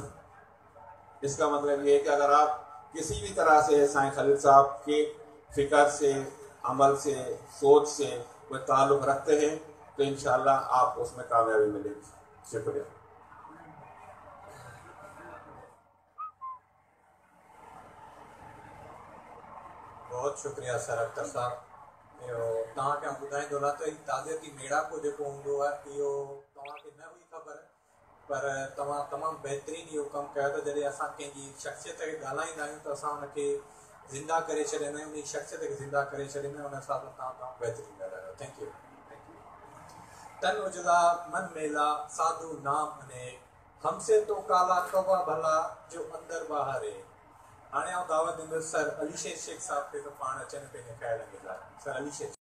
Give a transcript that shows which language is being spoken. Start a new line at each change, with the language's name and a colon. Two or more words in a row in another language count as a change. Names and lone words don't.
Hindi: इसका मतलब ये है कि अगर आप किसी भी तरह से साईं खलील साहब के फिक्र से, अमल से, सोच से कोई ताल्लुक रखते हैं तो इंशाअल्लाह आप उसमें कामयाबी मिलेगी। शुक्रिया। बहुत शुक्रिया सर अख्तर साहब।
Sindhi: तव्हांखे ॿुधाईंदो रहां त ताज़ियती मेड़ाको जेको हूंदो आहे इहो तव्हांखे न हुई ख़बर, पर तव्हां तमामु बहितरीनु इहो कमु कयो त जॾहिं असां कंहिंजी शख़्सियत खे ॻाल्हाईंदा आहियूं त असां हुनखे ज़िंदा करे छॾींदा आहियूं, उन शख़्सियत खे ज़िंदा करे छॾींदा आहियूं। उन हिसाब सां तव्हां बहितरीनु ॻाल्हायो।
English: thank you.
Hindi: तन उजला मन मेला साधु नाम अने हमसे तो काला कवा भला जो अंदर ॿाहिरि है।
Sindhi: हाणे आउं दावत ॾींदुसि सर अलीशेर शेख साहब खे त पाण अचनि पंहिंजे ख़्याल में। सर अलीशेर।